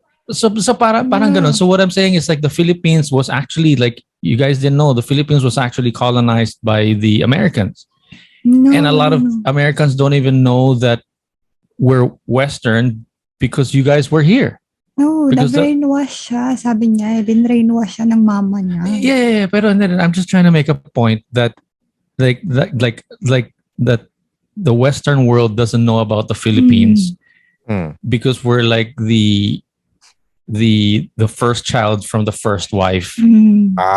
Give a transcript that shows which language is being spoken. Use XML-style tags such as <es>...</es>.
<tl>so parang ganun.</tl> <en>So what I'm saying is, like, the Philippines was actually, like, you guys didn't know, the Philippines was actually colonized by the Americans. No, And a lot of no. Americans don't even know that we're Western because you guys were here. No, Because</en> <tl>na-brainwash siya. Sabi niya, bin-brainwash siya ng mama niya.</tl> <en>yeah. Pero I'm just trying to make a point that that the Western world doesn't know about the Philippines because we're like the first child from the first wife. Mm.</en>